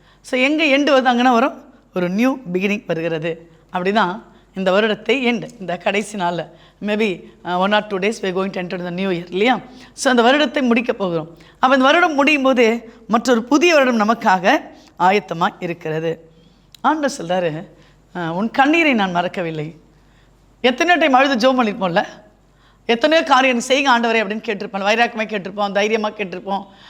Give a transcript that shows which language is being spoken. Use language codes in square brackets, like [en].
[ta] So எங்கே end வருது, அங்கேனா வரும் ஒரு நியூ பிகினிங் வருகிறது. அப்படி தான் இந்த வருடத்தை இந்த கடைசி நாளில் [en] maybe 1 or 2 days we are going to enter the new year [ta] இல்லையா. ஸோ அந்த வருடத்தை முடிக்க போகிறோம். அப்போ இந்த வருடம் முடியும் போது மற்றொரு புதிய வருடம் நமக்காக ஆயத்தமாக இருக்கிறது. ஆண்டவர் சொல்கிறாரு, உன் கண்ணீரை நான் மறக்கவில்லை. எத்தனையோ டைம் அழுது ஜோம் பண்ணியிருப்போம்ல, எத்தனையோ காரியம் செய்க ஆண்டவரே அப்படின்னு கேட்டிருப்போம், வைராக்கமாக கேட்டிருப்போம், தைரியமாக கேட்டிருப்போம்.